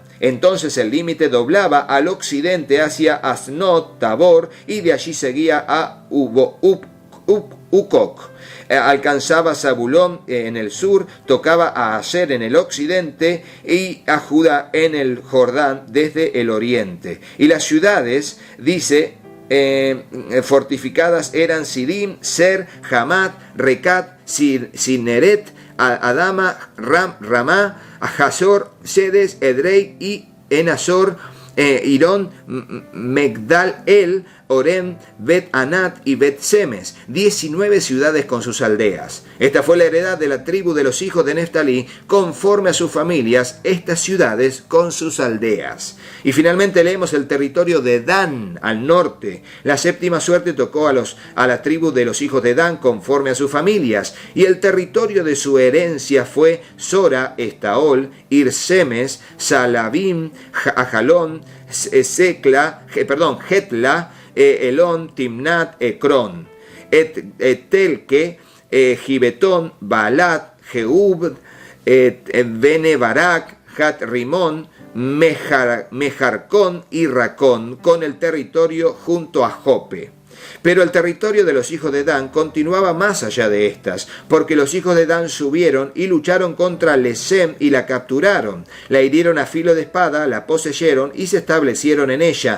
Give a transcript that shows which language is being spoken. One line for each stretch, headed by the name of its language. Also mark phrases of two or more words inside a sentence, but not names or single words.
Spanish: Entonces el límite doblaba al occidente hacia Asnot, Tabor, y de allí seguía a Ukok. Alcanzaba Zabulón en el sur, tocaba a Aser en el occidente y a Judá en el Jordán desde el oriente. Y las ciudades, dice, fortificadas eran Sidim, Ser, Hamat, Recat, Sineret, Adama, Ramá, Hazor, Sedes, Edrei y Enazor, Irón, Megdal El, Orem, Bet Anat y Bet Semes, 19 ciudades con sus aldeas. Esta fue la heredad de la tribu de los hijos de Neftalí, conforme a sus familias, estas ciudades con sus aldeas. Y finalmente leemos el territorio de Dan, al norte. La séptima suerte tocó a la tribu de los hijos de Dan, conforme a sus familias, y el territorio de su herencia fue Sora, Estaol, Irsemes, Salabim, Ajalón, Hetla, Elón, Timnat, Ecrón, Etelque, Gibetón, Baalat, Jehub, Bene Barak, Hat Rimón, Mejarcón y Racón, con el territorio junto a Jope. Pero el territorio de los hijos de Dan continuaba más allá de estas, porque los hijos de Dan subieron y lucharon contra Lesem y la capturaron. La hirieron a filo de espada, la poseyeron y se establecieron en ella.